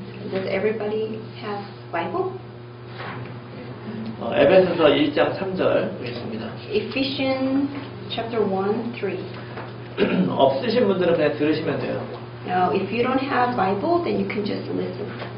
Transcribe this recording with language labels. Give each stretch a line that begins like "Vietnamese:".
English: Does everybody have Bible?
Korean: 에베소서 1장 3절 보겠습니다.
English: Ephesians chapter 1:3.
Korean: 없으신 분들은 그냥 들으시면 돼요.
English: Now, if you don't have Bible, then you can just listen.